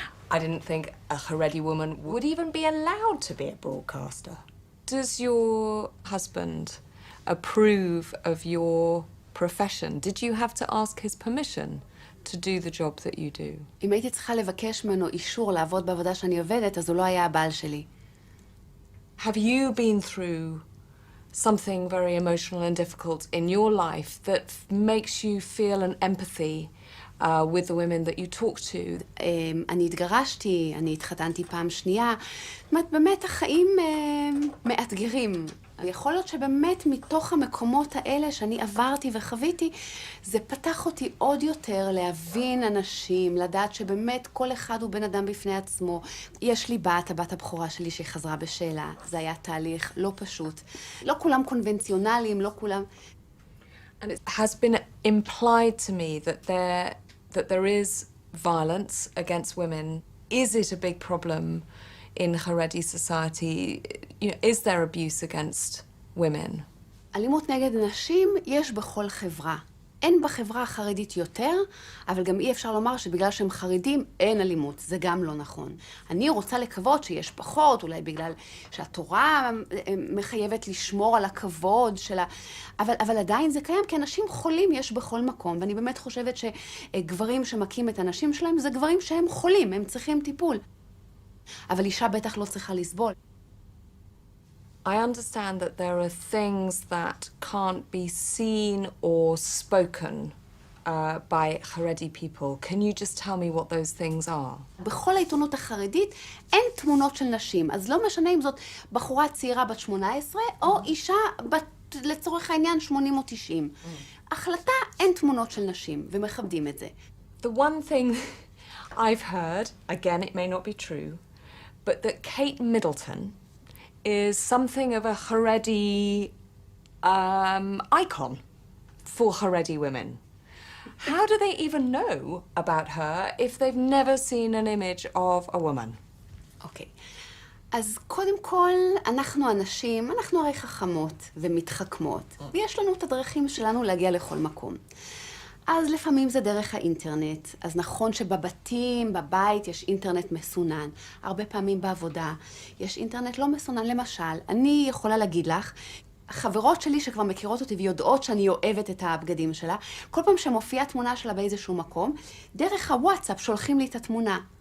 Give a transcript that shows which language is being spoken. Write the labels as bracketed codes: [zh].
[en] I didn't think a Haredi woman would even be allowed to be a broadcaster. Does your husband approve of your profession? Did you have to ask his permission to do the job that you do? [he] אם הייתי צריכה לבקש ממנו אישור לעבוד בעבודה שאני עובדת, אז הוא לא היה הבעל שלי. [en] Have you been through something very emotional and difficult in your life that makes you feel an empathy with the women that you talk to? [he] אני התגרשתי, אני התחתנתי פעם שנייה. זאת אומרת, באמת החיים מאתגרים. יכול להיות שבאמת מתוך המקומות האלה שאני עברתי וחוויתי, זה פתח אותי עוד יותר להבין אנשים, לדעת שבאמת כל אחד הוא בן אדם בפני עצמו. יש לי הבת הבכורה שלי שחזרה בשאלה. זה היה תהליך לא פשוט. לא כולם קונבנציונליים, לא כולם... [en] And it has been implied to me that there is violence against women. Is it a big problem in Haredi society? You know, is there abuse against women? [he] אלימות נגד נשים יש בכל חברה. אין בחברה החרדית יותר, אבל גם אי אפשר לומר שבגלל שהם חרדים אין אלימות. זה גם לא נכון. אני רוצה לקוות שיש פחות, אולי בגלל שהתורה מחייבת לשמור על הכבוד שלה, אבל עדיין זה קיים, כי אנשים חולים יש בכל מקום, ואני באמת חושבת שגברים שמכים את הנשים שלהם זה גברים שהם חולים, הם צריכים טיפול. אבל אישה בטח לא צריכה לסבול. [en] I understand that there are things that can't be seen or spoken by Haredi people. Can you just tell me what those things are? [he] בכל העיתונות החרדית אין תמונות של נשים, אז לא משנה אם זאת בחורה צעירה בת 18 או אישה בת, לצורך העניין, 80 או 90. החלטה, אין תמונות של נשים, ומכבדים את זה. [en] The one thing I've heard, again it may not be true, but that Kate Middleton is something of a Haredi icon for Haredi women. How do they even know about her if they've never seen an image of a woman? [he] אוקיי. אז קודם כל, אנחנו הנשים, אנחנו הרי חכמות ומתחכמות, ויש לנו את הדרכים שלנו להגיע לכל מקום. אז לפעמים זה דרך האינטרנט. אז נכון שבבתים, בבית, יש אינטרנט מסונן. הרבה פעמים בעבודה יש אינטרנט לא מסונן. למשל, אני יכולה להגיד לך, חברות שלי שכבר מכירות אותי ויודעות שאני אוהבת את הבגדים שלה, כל פעם שמופיעה תמונה שלה באיזשהו מקום, דרך הוואטסאפ שולחים לי את התמונה.